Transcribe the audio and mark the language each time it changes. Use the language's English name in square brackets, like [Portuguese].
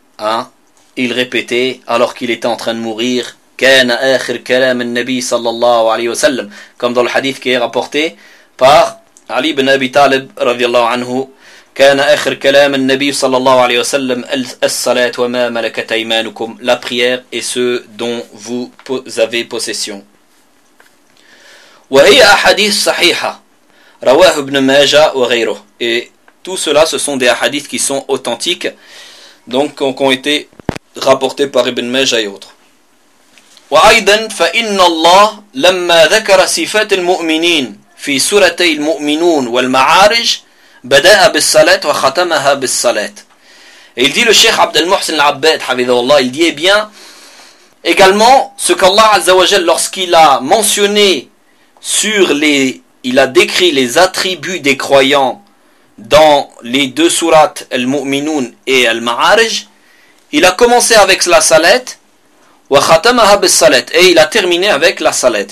[French] Hein, il répétait, alors qu'il était en train de mourir, [Arabic] كَانَ آخِرْ كَلَامَ النَّبِي صَلَّى اللَّهُ عَلَيْهِ وَسَلَّمْ, [French] comme dans le hadith qui est rapporté par Ali ibn Abi Talib radiallahu anhu, [Arabic] كَانَ آخِرْ كَلَامَ النَّبِي صَلَّى اللَّهُ عَلَيْهِ وَسَلَّمْ الصَّلَاةُ وَمَا مَلَكَتْ أَيْمَانُكُمْ, [French] la prière et ceux dont vous avez possession. [Arabic] وَهِيَ أَحَدِيثُ صَحِيحَةٌ رَوَاهُ ابْنُ مَاجَةَ وَغَيْرُهُ, [French] et tout cela ce sont des hadiths qui sont authentiques, donc qui ont été rapportés par Ibn Majah et autres. [Arabic] وأيضا فإن الله لما ذكر صفات المؤمنين في سورتي المؤمنون والمعارج بدأ بالصلاة وختمها بالصلاة. [French] Il dit le Cheikh Abd al-Muhsin al-Abbad, Hafidhahullah, il dit, eh bien, également ce qu'Allah Azza wa Jal, lorsqu'il a mentionné sur les, il a décrit les attributs des croyants dans les deux sourates, Al-Mu'minun et Al-Ma'arij, il a commencé avec la salette, [Arabic] wa khatamaha bis-salat, [French] et il a terminé avec la salette.